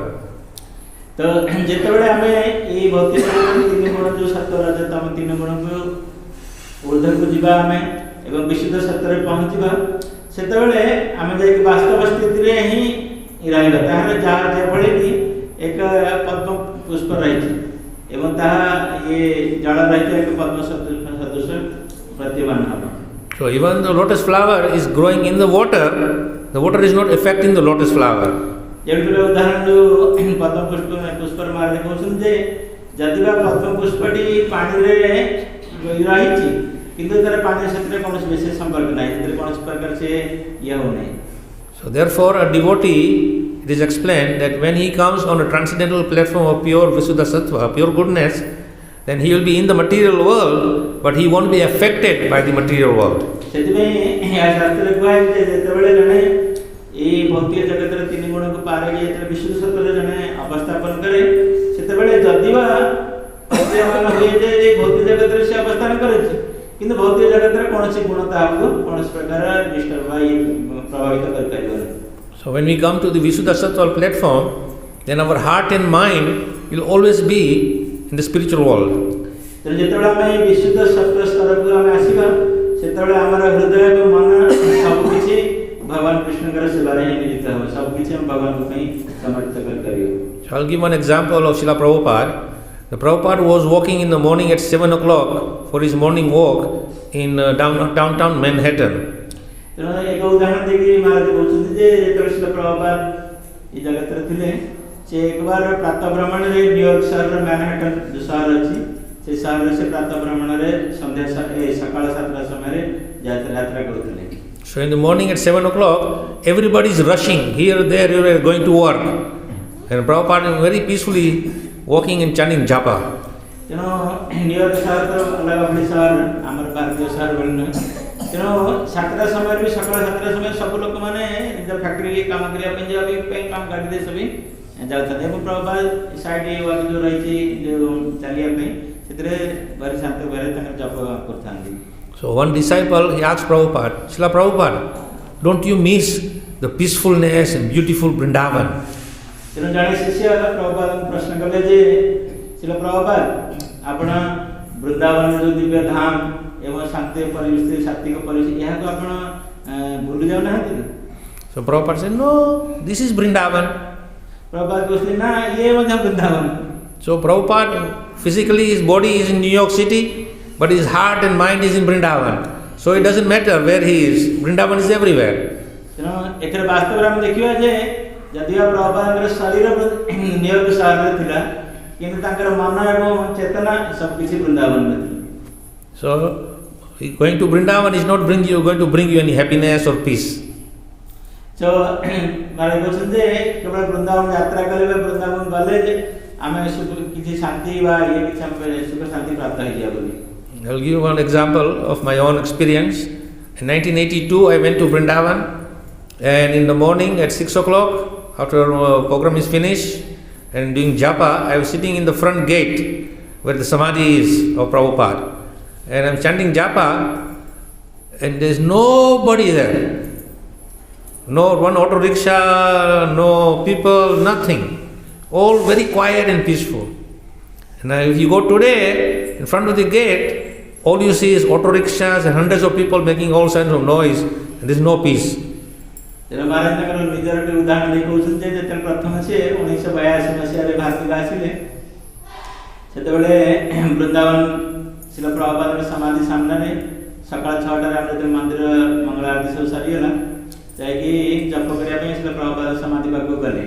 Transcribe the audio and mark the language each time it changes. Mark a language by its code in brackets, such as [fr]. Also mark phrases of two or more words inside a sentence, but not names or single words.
[or] तो ଯେତେବେଳେ ଆମେ ଏଇ ଭକ୍ତି ତିନି ଗୁଣ ଯେଉଁ ସତ୍ତ୍ୱ ରଜ ତମ ତିନି ଗୁଣକୁ ଊର୍ଦ୍ଧ୍ୱକୁ ଯିବା ଆମେ ଏବଂ ବିଶୁଦ୍ଧ ସତ୍ତ୍ୱରେ ପହଞ୍ଚିବା, ସେତେବେଳେ ଆମେ ଯାଇକି ବାସ୍ତବ ସ୍ଥିତିରେ ହିଁ ରହିବା। ତାହାର ଯାହା ଯେଭଳି ବି ଏକ ପଦ୍ମ ପୁଷ୍ପ ରହିଛି ଏବଂ ତାହା ଇଏ ଜଳ ରହିଛି ଏକ ପଦ୍ମ ସଦୃଶ ପ୍ରତୀୟମାନ ହେବ। [en] So even the lotus flower is growing in the water is not affecting the lotus flower. [or] ଯେମିତି ଉଦାହରଣ ଯେଉଁ ପଦ୍ମ ପୁଷ୍ପର ମାରେ କହୁଛନ୍ତି ଯେ ଯଦି ବା ପଦ୍ମ ପୁଷ୍ପଟି ପାଣିରେ ରହିଛି କିନ୍ତୁ ତାର ପାଣି ସେଥିରେ କୌଣସି ବିଶେଷ ସମ୍ପର୍କ ନାହିଁ, ସେଥିରେ କୌଣସି ପ୍ରକାର ସେ ଇଏ ହେଉନାହିଁ। [en] So therefore a devotee, it is explained that when he comes on a transcendental platform of pure Visuddha Sattva, pure goodness, then he will be in the material world, but he won't be affected by the material world. [or] ସେଥିପାଇଁ ଏହା ଶାସ୍ତ୍ରରେ କୁହାଯାଇଛି ଯେ ଯେତେବେଳେ ଜଣେ ଏଇ ଭୌତିକ ଜଗତର ତିନି ଗୁଣକୁ ପାର ହେଇ ଯେତେବେଳେ ବିଶୁଦ୍ଧ ସତ୍ତ୍ୱରେ ଜଣେ ଅବସ୍ଥାପନ କରେ, ସେତେବେଳେ ଯଦିବା ପ୍ରତୀୟମାନ ହୁଏ ଯେ ଏଇ ଭୌତିକ ଜଗତରେ ସେ ଅବସ୍ଥାନ କରୁଛି କିନ୍ତୁ ଭୌତିକ ଜଗତର କୌଣସି ଗୁଣ ତାହାକୁ କୌଣସି ପ୍ରକାର ଡିଷ୍ଟର୍ବ ବା ପ୍ରଭାବିତ କରିପାରିବନି। [en] So when we come to the Visuddha Sattva platform, then our heart and mind will always be in the spiritual world. [or] ତେଣୁ ଯେତେବେଳେ ଆମେ ଏଇ ବିଶୁଦ୍ଧ ସତ୍ତ୍ୱ ସ୍ତରକୁ ଆମେ ଆସିବା, ସେତେବେଳେ ଆମର ହୃଦୟ ଏବଂ ମନ ସବୁକିଛି ଭଗବାନ କୃଷ୍ଣଙ୍କର ସେବାରେ ହିଁ ନିୟୋଜିତ ହେବ, ସବୁକିଛି ଆମେ ଭଗବାନଙ୍କ ପାଇଁ ସମର୍ପିତ କରିପାରିବା। [en] So I'll give one example of Srila Prabhupada. The Prabhupada was walking in the morning at 7 o'clock for his morning walk in downtown Manhattan. [or] ତେଣୁ ଏକ ଉଦାହରଣ ଦେଇକି ମହାରାଜ କହୁଛନ୍ତି ଯେ ଯେତେବେଳେ ଶ୍ରୀଲ ପ୍ରଭୁପାଦ ଏ ଜଗତରେ ଥିଲେ, ସେ ଏକବାର ପ୍ରାତଃ ଭ୍ରମଣରେ ନ୍ୟୁୟର୍କ ସହରର ମ୍ୟାନହାଟନ ଯେଉଁ ସହର ଅଛି, ସେ ସହରରେ ସେ ପ୍ରାତଃ ଭ୍ରମଣରେ ସକାଳ 7ଟା ସମୟରେ ଯାତ୍ରା କରୁଥିଲେ। [en] So in the morning at 7 o'clock, everybody is rushing here, there, everywhere, going to work. And Prabhupada is very peacefully walking and chanting japa. [or] ତେଣୁ ନ୍ୟୁୟର୍କ ସହର ତ ଅଲଗା ଭଳି ସହର, ଆମର ଭାରତୀୟ ସହର ଭଳି ନୁହେଁ। ତେଣୁ 7ଟା ସମୟରେ ବି ସକାଳ 7ଟା ସମୟରେ ସବୁ ଲୋକମାନେ ନିଜ ଫ୍ୟାକ୍ଟ୍ରି କାମ କରିବା ପାଇଁ କାମ ଗାଡ଼ିରେ ସବୁ ଯାଉଛନ୍ତି ଏବଂ ପ୍ରଭୁପାଦ [en] side walk [or] ଯେଉଁ ରହିଛି ଯେଉଁ ଚାଲିବା ପାଇଁ ସେଥିରେ ଭାରି ଶାନ୍ତ ଭାବରେ ତାଙ୍କର ଜପ କରିଥାନ୍ତି। [en] So one disciple, he asked Prabhupada, Srila Prabhupada, don't you miss the peacefulness and beautiful Vrindavan? [or] ତେଣୁ ଜଣେ ଶିଷ୍ୟ ପ୍ରଭୁପାଦଙ୍କୁ ପ୍ରଶ୍ନ କଲେ ଯେ ଶ୍ରୀଲ ପ୍ରଭୁପାଦ, ଆପଣ ବୃନ୍ଦାବନର ଯେଉଁ ଦିବ୍ୟ ଧାମ ଏବଂ ଶାନ୍ତି ପରିବେଶ ସାତ୍ଵିକ ପରିବେଶ ଏହାକୁ ଆପଣ ଭୁଲି ଯାଉନାହାନ୍ତି? [en] So Prabhupada said, no, this is Vrindavan. [or] ପ୍ରଭୁପାଦ କହୁଛନ୍ତି ନା ଇଏ ମଧ୍ୟ ବୃନ୍ଦାବନ। [en] So Prabhupada, physically his body is in New York City, but his heart and mind is in Vrindavan. So it doesn't matter where he is, Vrindavan is everywhere. [or] ତେଣୁ ଏଥିରେ ବାସ୍ତବରେ ଆମେ ଦେଖିବା ଯେ ଯଦିଓ ପ୍ରଭୁପାଦଙ୍କର ଶରୀର ନ୍ୟୁୟର୍କ ସହରରେ ଥିଲା କିନ୍ତୁ ତାଙ୍କର ମନ ଏବଂ ଚେତନା ସବୁକିଛି ବୃନ୍ଦାବନରେ ଥିଲା। [en] So going to Vrindavan is not going to bring you any happiness or peace. [or] So ମାରେ କହୁଛନ୍ତି ଯେ କେବଳ ବୃନ୍ଦାବନ ଯାତ୍ରା କଲେ ବା ବୃନ୍ଦାବନ ଗଲେ ଯେ ଆମେ କିଛି ଶାନ୍ତି ବା ଇଏ କିଛି ଆମେ ସୁଖ ଶାନ୍ତି ପ୍ରାପ୍ତ ହେଇଯିବା ବୋଲି। [en] I'll give you one example of my own experience. In 1982, I went to Vrindavan, and in the morning at 6 o'clock, after program is finished, and doing japa, I was sitting in the front gate where the samadhi is of Prabhupada, and I'm chanting japa, and there's nobody there. No one auto rickshaw, no people, nothing. All very quiet and peaceful. And if you go today, in front of the gate, all you see is auto rickshaws and hundreds of people making all kinds of noise, and there's no peace. [or] ତେଣୁ ମହାରାଜ ତାଙ୍କର ନିଜର ଗୋଟେ ଉଦାହରଣ ଦେଇ କହୁଛନ୍ତି ଯେ ଯେତେବେଳେ ପ୍ରଥମେ ସେ 1982 ମସିହାରେ ଭାରତକୁ ଆସିଲେ, ସେତେବେଳେ ବୃନ୍ଦାବନ ଶ୍ରୀଲ ପ୍ରଭୁପାଦଙ୍କ ସମାଧି ସାମ୍ନାରେ ସକାଳ 6ଟାରେ ଆମେ ଯେତେବେଳେ ମନ୍ଦିର ମଙ୍ଗଳ ଆରତୀ ସବୁ ସରିଗଲା ଯାଇକି ଜପ କରିବା ପାଇଁ ଶ୍ରୀଲ ପ୍ରଭୁପାଦ ସମାଧି ପାଖକୁ ଗଲେ।